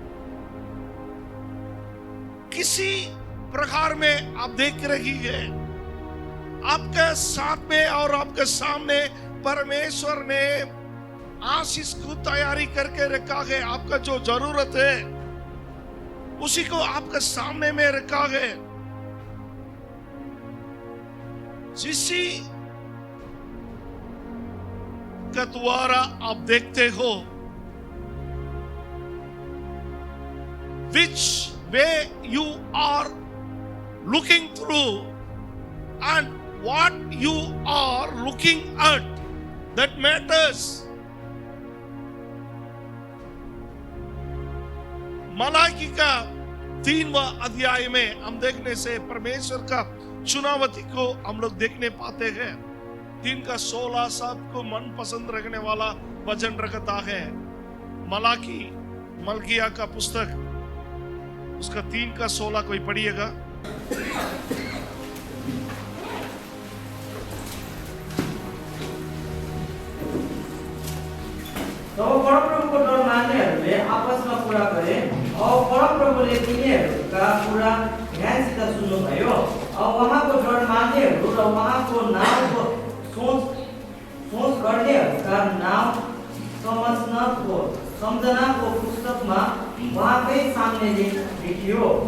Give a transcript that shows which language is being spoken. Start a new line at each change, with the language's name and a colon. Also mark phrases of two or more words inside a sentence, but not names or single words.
Hindi: किसी प्रकार में आप देख रही है, आपके साथ में और आपके सामने परमेश्वर ने आशीष को तैयारी करके रखा है। आपका जो जरूरत है उसी को आपके सामने में रखा है। जिसी के द्वारा आप देखते हो
English: which way you are looking through and what you are looking at, that matters.
Hindi: मलाकी का 3वां अध्याय में हम देखने से परमेश्वर का चुनावती को हम लोग देखने पाते हैं। 3 का 16 सबको मन पसंद रखने वाला वचन रखता है। मलकिया का पुस्तक उसका 3 का 16 कोई पढ़िएगा।
Nepali: तो परमप्रभुको डर मान्नेहरूले आपसमा कुरा गरे और परमप्रभुले तिनीहरूका कुरा ध्यानसित सुन्नुभयो। और उहाँको डर मान्नेहरू र उहाँको नामको सोच गर्नेहरूका नाम सम्झनाको पुस्तकमा उहाँकै सामने लेखियो।